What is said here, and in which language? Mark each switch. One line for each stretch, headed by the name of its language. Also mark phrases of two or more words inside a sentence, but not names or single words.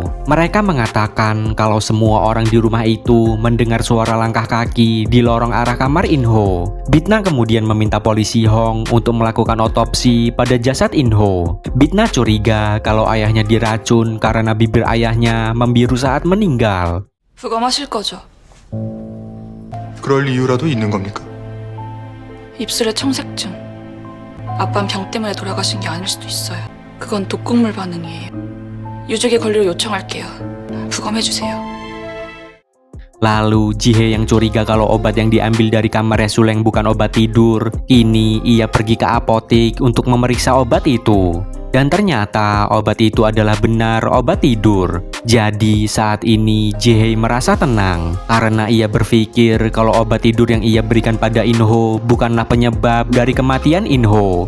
Indonesian: Mereka mengatakan kalau semua orang di rumah itu mendengar suara langkah kaki di lorong arah kamar In-ho. Bitna kemudian meminta polisi Hong untuk melakukan otopsi pada jasad In-ho. Bitna curiga kalau ayahnya diracun karena bibir ayahnya membiru saat meninggal.
Korean: 부검하실 거죠? 그럴 이유라도 있는 겁니까? 입술에 청색증. 아빠는 병 때문에 돌아가신 게 아닐 수도 있어요. 그건 독극물 반응이에요. 유족의 권리로 요청할게요. 부검해주세요.
Indonesian: Lalu Ji-hei yang curiga kalau obat yang diambil dari kamarnya Suleng bukan obat tidur. Kini ia pergi ke apotik untuk memeriksa obat itu. Dan ternyata obat itu adalah benar obat tidur. Jadi saat ini Ji-hei merasa tenang karena ia berpikir kalau obat tidur yang ia berikan pada In-ho bukanlah penyebab dari kematian In-ho.